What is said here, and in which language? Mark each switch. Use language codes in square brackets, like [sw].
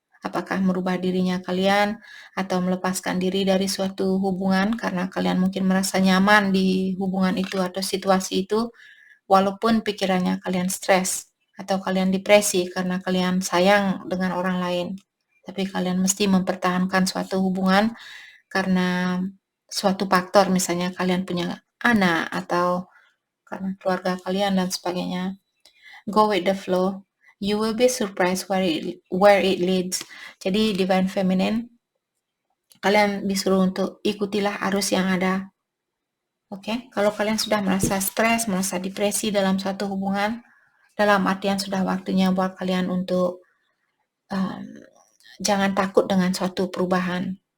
[id] Apakah merubah dirinya kalian atau melepaskan diri dari suatu hubungan karena kalian mungkin merasa nyaman di hubungan itu atau situasi itu, walaupun pikirannya kalian stres atau kalian depresi karena kalian sayang dengan orang lain. Tapi kalian mesti mempertahankan suatu hubungan karena suatu faktor, misalnya kalian punya anak atau karena keluarga kalian dan sebagainya. [en] Go with the flow. You will be surprised where it leads. [id] Jadi divine feminine, kalian disuruh untuk ikutilah arus yang ada. Oke, kalau kalian sudah merasa stres, merasa depresi dalam suatu hubungan, dalam artian sudah waktunya buat kalian untuk jangan takut dengan suatu perubahan.